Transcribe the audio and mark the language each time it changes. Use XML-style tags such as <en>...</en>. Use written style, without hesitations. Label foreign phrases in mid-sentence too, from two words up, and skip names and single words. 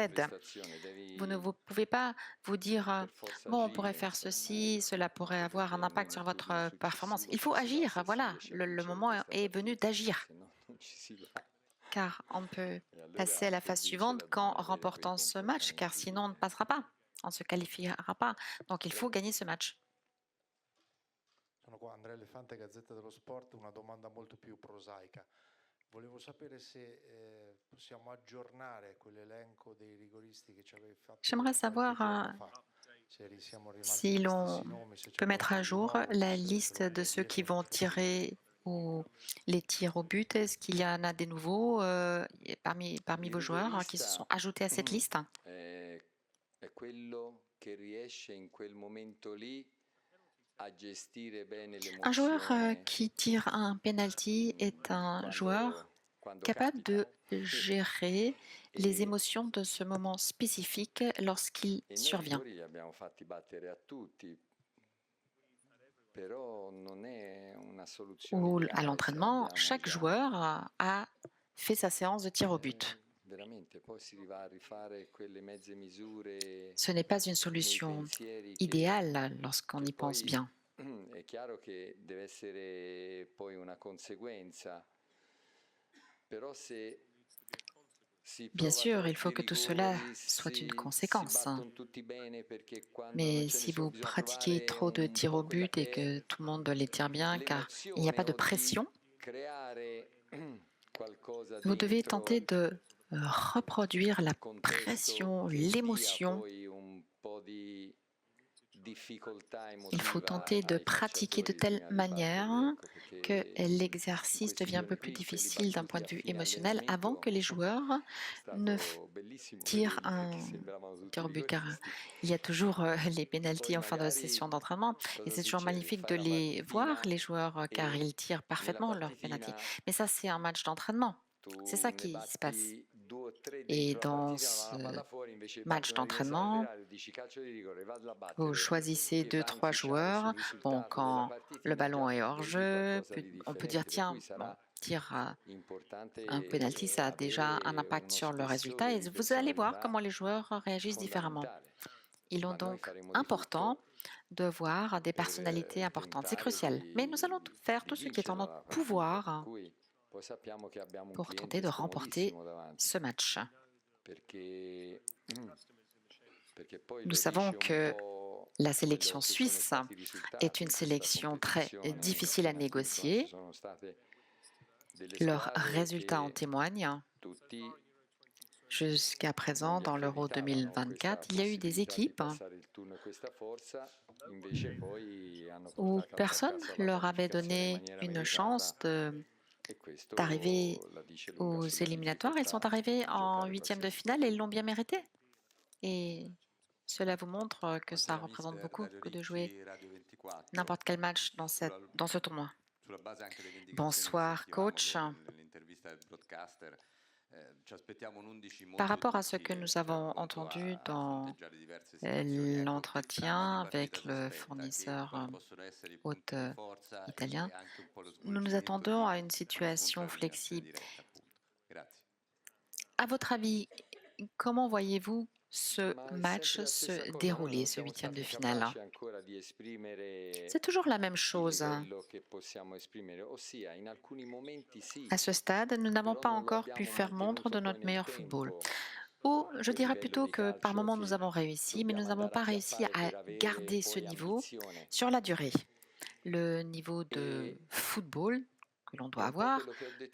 <fr>Vous ne pouvez pas vous dire bon, on pourrait faire ceci, cela pourrait avoir un impact sur votre performance. Il faut agir, voilà, le moment est venu d'agir. Car on peut passer à la phase suivante qu'en remportant ce match, car sinon on ne passera pas, on ne se qualifiera pas. Donc il faut gagner ce match.</fr> <it>Sono qua, Andrea Elefante, Gazzetta dello Sport, una domanda molto più prosaica. Volevo sapere se possiamo aggiornare quell'elenco dei rigoristi che ci avevi fatto.</it> <fr>J'aimerais savoir si l'on peut mettre à jour la liste de ceux qui vont tirer les tirs au but. Est-ce qu'il y en a des nouveaux parmi vos joueurs qui se sont ajoutés à cette liste?</fr> <it>È quello che riesce in quel momento lì a gestire bene l'emozione.</it> <fr>Un joueur qui tire un penalty est un joueur capable de gérer les émotions de ce moment spécifique lorsqu'il survient.</fr> <it>Li abbiamo fatti battere a tutti. Però non è una soluzione</it> <fr>Ou</fr> <it>ideale</it> <fr>à</fr> <it>se</it> <fr>l'entraînement,</fr> <it>abbiamo</it> <fr>chaque</fr> <it>già</it> <fr>joueur a fait sa séance de tir au but.</fr> <it>veramente poi si va a rifare quelle mezze misure</it> <fr>Ce n'est pas une</fr> <it>nei</it> <fr>solution</fr> <it>pensieri che</it> <fr>idéale lorsqu'on y pense</fr> <it>poi</it> <fr>bien.</fr> <it>è chiaro che deve essere poi una conseguenza, però se si</it> <fr>Bien</fr> <it>prova</it> <fr>sûr, il faut</fr> <it>troppi</it> <fr>que tout cela</fr> <it>rigori,</it> <fr>soit une</fr> <it>si</it> <fr>conséquence.</fr> <it>battono tutti bene perché quando non</it> <fr>Mais</fr> <it>ce ne si sono</it> <fr>vous</fr> <it>bisogna</it> <fr>pratiquez</fr> <it>trovare</it> <fr>trop de</fr> <it>un</it> <fr>tirs</fr> <it>po'</it> <fr>au</fr> <it>quella</it> <fr>but et</fr> <it>che</it> <fr>que</fr> <it>è</it> <fr>tout le monde les tire bien, car il n'y a</fr> <it>l'emozione</it> <fr>pas de</fr> <it>o di</it> <fr>pression,</fr> <it>creare qualcosa</it> <fr>vous devez</fr> <it>dentro</it> <fr>tenter de reproduire la</fr> <it>il contesto</it> <fr>pression,</fr> <it>che dia</it> <fr>l'émotion.</fr> <it>poi un po' di difficoltà</it> <fr>Il faut</fr> <it>emotiva</it> <fr>tenter de</fr> <it>ai</it> <fr>pratiquer de</fr> <it>calciatori</it> <fr>telle</fr> <it>prima di</it> <fr>manière</fr> <it>batterli,</it> <fr>que</fr> <it>ecco, perché in</it> <fr>l'exercice</fr> <it>questi</it> <fr>devient un peu</fr> <it>giorni</it> <fr>plus</fr> <it>qui quelli</it> <fr>difficile d'un point</fr> <it>battuti</it> <fr>de</fr> <it>a</it> <fr>vue</fr> <it>fine</it> <fr>émotionnel avant que</fr> <it>allenamento</it> <fr>les joueurs</fr> <it>è</it> <fr>ne</fr> <it>stato bellissimo</it> <fr>tirent</fr> <it>vedere</it> <fr>un</fr> <it>che sembravano tutti</it> <fr>tir au but, car</fr> <it>rigoristi.</it> <fr>il y a toujours les</fr> <it>Poi</it> <fr>pénaltys en fin de session</fr> <it>magari</it> <fr>d'entraînement. Et</fr> <it>cosa</it> <fr>c'est toujours</fr> <it>succede?</it> <fr>magnifique</fr> <it>Fai</it> <fr>de</fr> <it>la</it> <fr>les voir,</fr> <it>partitina</it> <fr>les joueurs, car</fr> <it>e</it> <fr>ils tirent</fr> <it>nella</it> <fr>parfaitement leurs pénaltys.</fr> <it>partitina</it> <fr>Mais ça, c'est un match d'entraînement. C'est</fr> <it>tu</it> <fr>ça</fr> <it>ne</it> <fr>qui se passe.</fr> <it>batti 2 o 3</it> <fr>Et</fr> <it>dentro la</it> <fr>dans</fr> <it>partita, ma la</it> <fr>ce</fr> <it>palla fuori, invece</it> <fr>match</fr> <it>parte una rimessa</it> <fr>d'entraînement,</fr> <it>laterale, dici calcio di rigore, vado a</it> <fr>vous</fr> <it>battere,</it> <fr>choisissez</fr> <it>che</it> <fr>deux,</fr> <it>va a</it> <fr>trois</fr> <it>inficiare</it> <fr>joueurs.</fr> <it>sul</it> <fr>Bon,</fr> <it>risultato della</it> <fr>quand le</fr> <it>partitina,</it> <fr>ballon</fr> <it>già</it> <fr>est hors</fr> <it>vedi</it> <fr>jeu,</fr> <it>qualcosa di</it> <fr>on peut dire</fr> <it>differente, per</it> <fr>tiens,</fr> <it>cui</it> <fr>bon,</fr> <it>sarà</it> <fr>tire</fr> <it>importante</it> <fr>un penalty, ça a déjà un</fr> <it>avere</it> <fr>impact</fr> <it>uno</it> <fr>sur le résultat.</fr> <it>spessore</it> <fr>Et</fr> <it>di</it> <fr>vous allez voir</fr> <it>personalità</it> <fr>comment les joueurs réagissent différemment.</fr> <it>fondamentale.</it> <fr>Il est</fr> <it>Ma noi</it> <fr>donc</fr> <it>faremo di</it> <fr>important</fr> <it>tutto</it> <fr>de voir des</fr> <it>per</it> <fr>personnalités importantes. C'est</fr> <it>tentare</it> <fr>crucial. Mais nous allons faire</fr> <it>di</it> <fr>tout ce qui est en</fr> <it>vincerla</it> <fr>notre</fr> <it>la partita, per</it> <fr>pouvoir</fr> <it>cui poi sappiamo che abbiamo un</it> <fr>pour tenter</fr> <it>cliente</it> <fr>de remporter</fr> <it>scomodissimo davanti,</it> <fr>ce match.</fr> <it>perché poi</it> <fr>Nous</fr> <it>lo</it> <fr>savons</fr> <it>dice un</it> <fr>que</fr> <it>po'</it> <fr>la</fr> <it>quello</it> <fr>sélection</fr> <it>che sono</it> <fr>suisse</fr> <it>stati i</it> <fr>est</fr> <it>risultati</it> <fr>une</fr> <it>in questa</it> <fr>sélection très</fr> <it>competizione</it> <fr>difficile à</fr> <it>fino a qui, insomma, ci</it> <fr>négocier.</fr> <it>sono state delle</it> <fr>Leurs</fr> <it>squadre</it> <fr>résultats en</fr> <it>che</it> <fr>témoignent.</fr> <it>tutti</it> <fr>Jusqu'à</fr> <it>non</it> <fr>présent,</fr> <it>gli</it> <fr>dans l'Euro</fr> <it>accreditavano questa</it> <fr>2024, il y a eu des</fr> <it>possibilità di</it> <fr>équipes</fr> <it>passare il turno e questa forza, invece poi hanno</it> <fr>où</fr> <it>portato a</it> <fr>personne</fr> <it>casa la</it> <fr>leur avait</fr> <it>qualificazione in</it> <fr>donné</fr> <it>maniera</it> <fr>une</fr> <it>meritata,</it> <fr>chance</fr> <it>e questo</it> <fr>d'arriver</fr> <it>la dice lunga</it> <fr>aux</fr> <it>sulla</it> <fr>éliminatoires. Ils sont</fr> <it>difficoltà</it> <fr>arrivés</fr> <it>di</it> <fr>en</fr> <it>giocare</it> <fr>huitième de</fr> <it>qualsiasi</it> <fr>finale et ils l'ont bien mérité. Et cela vous montre que ça</fr> <it>Buonasera</it> <fr>représente</fr> <it>mister,</it> <fr>beaucoup</fr> <it>Dario</it> <fr>que de jouer</fr> <it>Ricci, Radio 24.</it> <fr>n'importe quel match dans ce tournoi.</fr> <it>Sulla base anche delle indicazioni</it> <fr>Bonsoir,</fr> <it>che sentivamo</it> <fr>coach.</fr> <it>nell'intervista del broadcaster, ci aspettiamo un 11 molto</it> <fr>Par rapport à ce que</fr> <it>difficile,</it> <fr>nous avons</fr> <it>pronto</it> <fr>entendu</fr> <it>a</it> <fr>dans</fr> <it>fronteggiare diverse situazioni. Ecco, che</it> <fr>l'entretien</fr> <it>trama di</it> <fr>avec</fr> <it>partita ci</it> <fr>le</fr> <it>aspetta,</it> <fr>fournisseur</fr> <it>quali possono essere i</it> <fr>hôte</fr> <it>punti di forza</it> <fr>italien,</fr> <it>e anche un po' lo</it> <fr>nous nous</fr> <it>svolgimento</it> <fr>attendons à une</fr> <it>di</it> <fr>situation</fr> <it>scontro eliminazione</it> <fr>flexible.</fr> <it>diretta, appunto. Grazie.</it> <fr>À votre avis, comment voyez-vous ce</fr> <it>Ma è</it> <fr>match</fr> <it>sempre la stessa</it> <fr>se</fr> <it>cosa, noi</it> <fr>dérouler,</fr> <it>non</it> <fr>ce</fr> <it>siamo</it> <fr>huitième de</fr> <it>stati</it> <fr>finale?</fr> <it>capaci ancora di esprimere</it> <fr>C'est toujours la même</fr> <it>il</it> <fr>chose.</fr> <it>livello che possiamo esprimere, ossia in alcuni momenti sì,</it> <fr>À ce stade, nous n'avons</fr> <it>però</it> <fr>pas</fr> <it>non lo</it> <fr>encore pu</fr> <it>abbiamo</it> <fr>faire montre</fr> <it>mantenuto</it> <fr>de</fr> <it>poi</it> <fr>notre</fr> <it>nel</it> <fr>meilleur football.</fr> <it>tempo,</it> <fr>Ou je</fr> <it>quel</it> <fr>dirais</fr> <it>livello</it> <fr>plutôt</fr> <it>di</it> <fr>que par</fr> <it>calcio</it> <fr>moments nous</fr> <it>che</it> <fr>avons réussi, mais nous</fr> <it>dobbiamo</it> <fr>n'avons</fr> <it>andare a</it> <fr>pas réussi</fr> <it>chiappare</it> <fr>à</fr> <it>per avere</it> <fr>garder ce</fr> <it>poi</it> <fr>niveau</fr> <it>ambizione.</it> <fr>sur la durée. Le niveau de</fr> <it>E</it> <fr>football que l'on</fr> <it>è</it> <fr>doit</fr> <it>un po'</it> <fr>avoir</fr> <it>quello che ho detto</it>